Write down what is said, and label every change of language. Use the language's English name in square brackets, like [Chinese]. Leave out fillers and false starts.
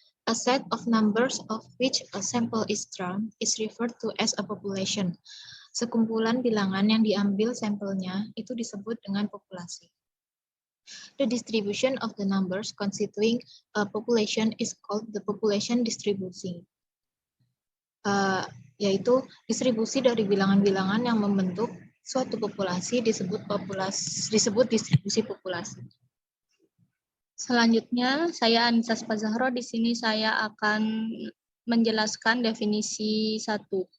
[English] A set of numbers of which a sample is drawn is referred to as a population. [Indonesian] Sekumpulan bilangan yang diambil sampelnya itu disebut dengan populasi. [English] The distribution of the numbers constituting a population is called the population distribution. [Indonesian] Yaitu distribusi dari bilangan-bilangan yang membentuk suatu populasi disebut distribusi populasi. Selanjutnya, saya Anissa Syifa Zahro. Di sini saya akan menjelaskan definisi 1.